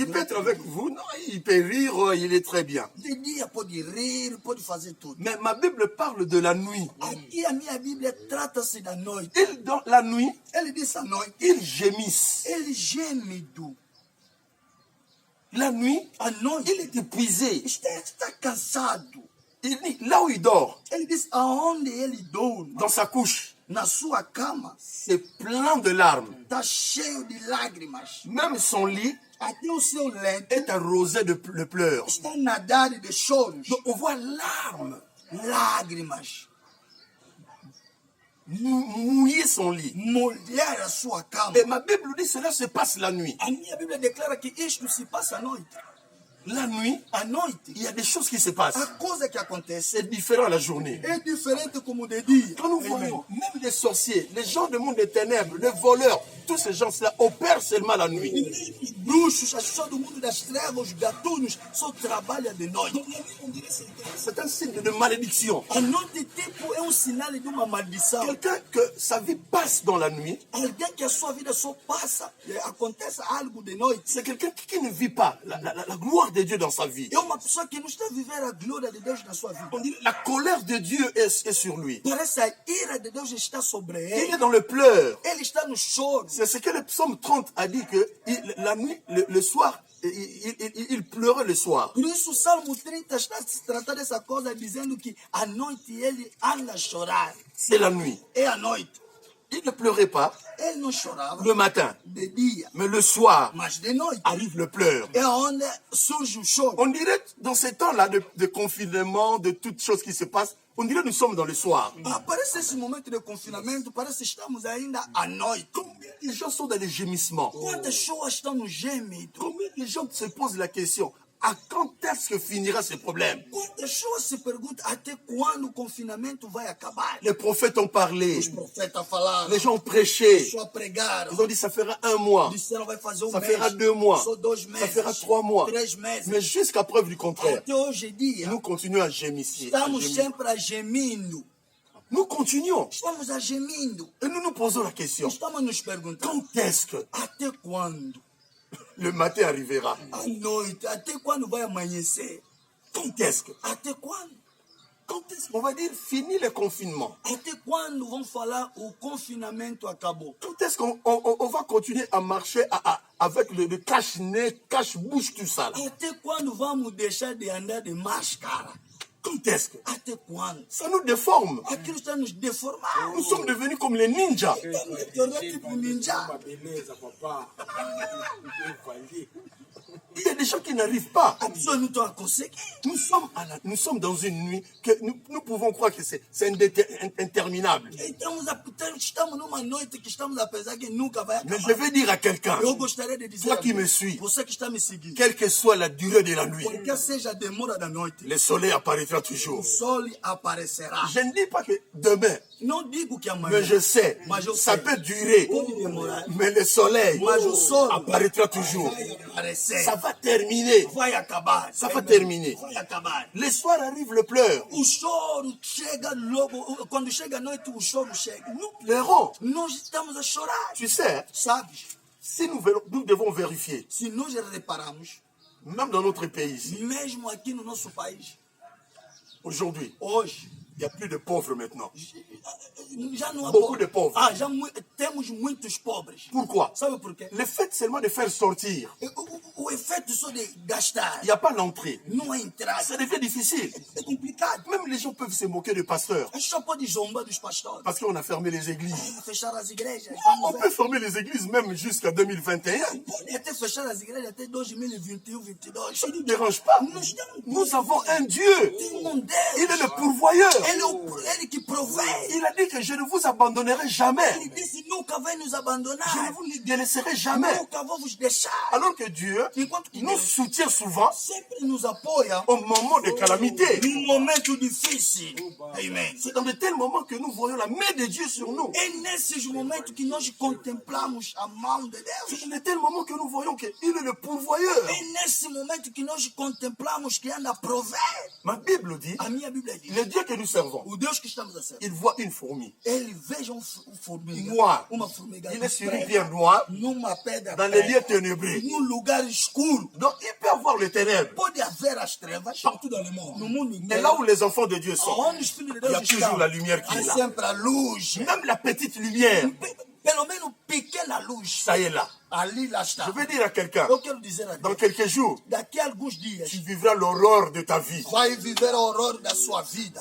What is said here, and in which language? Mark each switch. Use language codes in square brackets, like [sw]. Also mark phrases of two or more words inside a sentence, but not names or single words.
[fr] Il peut [pt] Durante [fr] être [pt] o [fr] avec [pt] dia. [fr] vous, non, il peut rire, il est très bien. [pt] De dia pode rir, pode fazer tudo. [fr] Mais ma Bible parle de la nuit. [pt] Aqui a minha Bíblia trata-se da noite. [fr] Dans la nuit, [pt] Ele disse à noite. [fr] ils gémissent. [pt] Ele gêmido. [fr] La nuit, [pt] À noite. [fr] il est épuisé. [pt] Está cansado. [fr] Là où il dort, [pt] Ele disse aonde ele dorme. [fr] dans sa couche, [pt] Na sua cama. [fr] c'est plein de larmes. [pt] Está cheio de lágrimas. [fr] Même son lit [pt] Até o seu lento [fr] est arrosé de pleurs. [pt] está nadado de choros. [fr] Donc on voit larmes [pt] Lágrimas. [fr] mouiller son lit. [pt] Molhar a sua cama. [fr] Et ma Bible dit cela se passe la nuit. [pt] A minha Bíblia declara que isto se passa à noite. [fr] La nuit, [pt] À noite, [fr] il y a des choses qui se passent. [pt] a coisa que acontece [fr] C'est différent la journie. [pt] é diferente como de dia. [fr] Quand nous voyons même les sorciers, les gens du monde des ténèbres, les voleurs, tous ces gens-là opèrent seulement la nuit. [pt] Os bruxos, as pessoas do mundo das trevas, os gatunos, só trabalham de noite. [fr] C'est un signe de malédiction. [pt] A noite tipo é sinal de uma maldição. [fr] Quelqu'un que sa vie passe dans la nuit, [pt] Alguém que a sua vida só passa, acontece algo de noite. [fr] c'est quelqu'un qui ne vit pas la gloire de Dieu dans sa vie. [pt] É uma pessoa que não está a viver a glória de Deus na sua vida. [fr] On dit la colère de Dieu est sur lui. [pt] Parece a ira de Deus está sobre [fr] Il [pt] ele. [fr] est dans le pleur. [pt] Ele está no choro. [fr] C'est ce que le psaume 30 a dit que la nuit, le soir, il pleurait le soir. [pt] Por isso o Salmo 30 está a se tratar dessa coisa, dizendo que à noite ele anda a chorar. [fr] C'est la nuit. [pt] É à noite. [fr] Il ne pleurait pas [pt] Ele não chorava [fr] le matin, [pt] de dia, [fr] mais le soir [pt] mas de noite. [fr] arrive le pleur. [pt] É onde surge o choro. [fr] On dirait, dans ces temps-là de confinement, de toutes choses qui se passent, on dirait que nous sommes dans le soir. [pt] Parece esse momento de confinamento, parece que estamos ainda à noite. [fr] Combien les gens sont dans les gémissements? [pt] Quantas pessoas estão no gêmido? [fr] Combien les gens se posent la question, À quand est-ce que finira ce problème? [pt] Quantas pessoas se perguntam até quando o confinamento vai acabar? [fr] Les prophètes ont parlé. [pt] Os profetas falaram, [fr] Les gens ont [pt] as [fr] prêché. [pt] pessoas pregaram, [fr] Ils ont dit ça fera 1 mois. [pt] disseram vai fazer [fr] Ça [pt] mês, [fr] fera 2 mois. [pt] só 2 [fr] Ça [pt] meses, [fr] fera 3 mois. [pt] 3 meses. [fr] Mais jusqu'à preuve du contraire, [pt] Até hoje em dia, [fr] nous continuons à gémisser. [pt] estamos sempre a gemindo. [fr] Nous continuons. [pt] Estamos a gemindo. [fr] Et nous nous posons la question. [pt] Estamos a nos perguntando, [fr] Quand est-ce que [pt] até quando? [fr] le matin arrivera? [pt] À noite, até quando vai amanhecer? [fr] Quand est-ce que? [pt] Até quando? [fr] Quand est-ce qu'on va dire fini le confinement? [pt] Até quando vão falar o confinamento acabou? [fr] Quand est-ce qu'on va continuer à marcher avec le cache-nez, cache-bouche, tout ça là? [pt] Até quando vamos deixar de andar de máscara? [fr] Quand est-ce que? [pt] Até quando? [fr] Ça nous déforme. [pt] Aquilo está nos deformando. [fr] Nous sommes devenus comme les ninjas. [pt] Estamos tornando tipo ninja. [fr] Il y a des gens qui n'arrivent pas. [pt] As pessoas não estão a conseguir. [fr] Nous sommes dans une nuit que nous pouvons croire que c'est interminable. [pt] Estamos numa noite que estamos a pensar que nunca vai [fr] Mais [pt] acabar. [fr] je vais dire à quelqu'un, [pt] Eu gostaria de dizer, [fr] toi qui [pt] a [fr] me [pt] você, [fr] suis, [pt] você que está me seguindo, [fr] quelle que soit la durée de la nuit, [pt] qualquer seja a demora da noite, [fr] le soleil apparaîtra [pt] o [fr] toujours. [pt] sol aparecerá. [fr] Je ne dis pas que demain, [pt] Não digo que amanhã, [fr] mais je sais, [pt] mas eu [fr] ça [pt] sei, [fr] peut durer, [pt] pode demorar, [fr] mais le soleil [pt] mas o sol [fr] apparaîtra toujours. [pt] vai aparecer, [fr] Ça va terminer. [pt] vai acabar. [fr] Ça va terminer. [pt] Vai acabar. [fr] Le soir arrive le pleur. [pt] O choro chega logo, quando chega a noite, o choro chega. [fr] Nous pleurons. [pt] Nós estamos a chorar. [fr] Tu sais, [pt] Sabes, [fr] si nous devons vérifier, [pt] se nós repararmos, [fr] même dans notre pays ici, [pt] mesmo aqui no nosso país, [fr] aujourd'hui, [pt] hoje, [fr] il n'y a plus de pauvres maintenant. [pt] já não há [fr] Beaucoup de pauvres. [pt] temos muitos pobres. [fr] Pourquoi? [pt] Sabe por quê? [fr] Le fait seulement de faire sortir, [pt] O efeito só de gastar, [fr] il n'y a pas l'entrée. [pt] não há entrada. [fr] Ça devient difficile. [pt] É complicado. [fr] Même les gens peuvent se moquer des pasteurs [pt] A gente só pode zombar dos pastores. [fr] parce qu'on a fermé les églises. [pt] Fechar as igrejas. [fr] On peut fermer les églises même jusqu'à 2021. [pt] Pode até fechar as igrejas até 2021, 2022. [fr] Ça ne nous dérange pas. Nous avons un Dieu. [pt] Tem Deus. [fr] Il est le pourvoyeur. [pt] Ele que provê. [fr] Il a dit que je ne vous abandonnerai jamais. [pt] Ele disse, nunca vai nos [fr] Je ne [pt] abandonar. [fr] vous délaisserai jamais. [pt] Nunca vou vos deixar. [fr] Alors que Dieu [pt] Enquanto que [fr] nous [pt] Deus [fr] soutient souvent [pt] sempre nos apoia [fr] au moment de calamité. [pt] num momento difícil. [fr] Amen. C'est dans de tels moments que nous voyons la main de Dieu sur nous. [pt] É nesses momentos que nós contemplamos a mão de [fr] C'est [pt] Deus. [fr] dans de tels moments que nous voyons qu'il est le pourvoyeur. [pt] É nesse momento que nós contemplamos que anda a prover. [fr] Ma Bible dit, [pt] A minha Bíblia diz, [fr] le Dieu que nous servons, [pt] o Deus que estamos a servir, [fr] il voit une fourmi [pt] ele veja formiga, [fr] noire. [pt] uma formiga [fr] Il est sur une [pt] preta, [fr] pierre noire [pt] numa pedra [fr] dans les lieux [pt] preta, [fr] ténébreux. [pt] num lugar escuro. [fr] Donc il peut avoir le ténèbre. [pt] Pode haver as trevas [fr] Partout dans le monde. [pt] no mundo [fr] Mais [pt] inteiro. [fr] là où les enfants de Dieu sont, [pt] Aonde os filhos de [fr] il y [pt] Deus [fr] a toujours [pt] estão, [fr] la lumière qui [pt] há [fr] est là. [pt] sempre a luz. [fr] Même la petite lumière, [pt] Pelo menos pequena luz. [fr] ça y est là. [pt] Ali lá está. [fr] Je veux dire à quelqu'un, [pt] Eu quero dizer a [fr] dans [pt] Deus, [fr] quelques jours, [pt] daqui a alguns dias, [fr] tu vivras l'aurore de ta vie. [pt] vai viver a horror da sua vida.